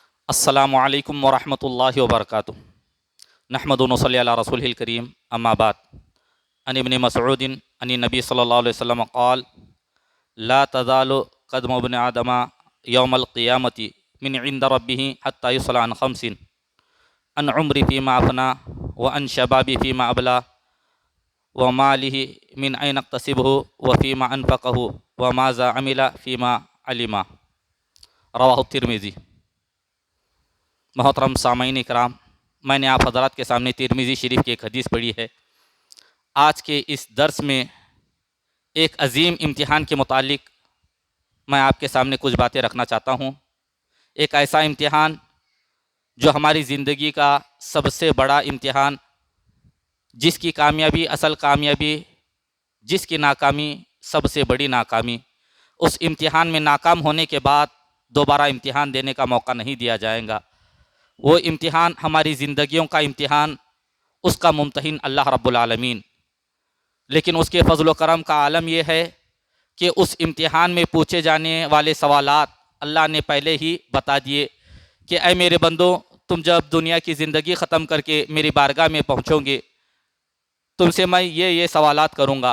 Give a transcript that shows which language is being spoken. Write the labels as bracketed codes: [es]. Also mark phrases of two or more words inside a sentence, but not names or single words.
[ar] السلام عليكم ورحمة الله وبركاته. نحمده ونصلي على رسوله الكريم، أما بعد. عن ابن مسعود عن النبي صلى الله عليه وسلم قال لا تزول قدم ابن آدم يوم القيامة من عند ربه حتى يسأل عن خمس عن عمره فيما أفناه وعن شبابه فيما أبلاه وماله من أين اكتسبه وفيما أنفقه وماذا عمل فيما علم. رواه الترمذي. [hi] मोहतरम सामईन इकराम, मैंने आप हज़रात के सामने तिरमिज़ी शरीफ की एक हदीस पढ़ी है। आज के इस दर्स में एक अजीम इम्तिहान के मुतालिक मैं आपके सामने कुछ बातें रखना चाहता हूँ। एक ऐसा इम्तिहान जो हमारी ज़िंदगी का सबसे बड़ा इम्तिहान, जिसकी कामयाबी असल कामयाबी, जिसकी नाकामी सबसे बड़ी नाकामी। उस इम्तिहान में नाकाम होने के बाद दोबारा इम्तिहान देने का मौका नहीं दिया जाएगा। वो इम्तिहान हमारी ज़िंदगियों का इम्तिहान, उसका मुम्तहिन [ar] الله رب العالمين. [hi] लेकिन उसके फ़ज़ल करम का आलम यह है कि उस इम्तिहान में पूछे जाने वाले सवालात अल्लाह ने पहले ही बता दिए कि ऐ मेरे बंदो, तुम जब दुनिया की ज़िंदगी ख़त्म करके मेरी बारगाह में पहुँचोगे, तुमसे मैं ये सवालात करूँगा।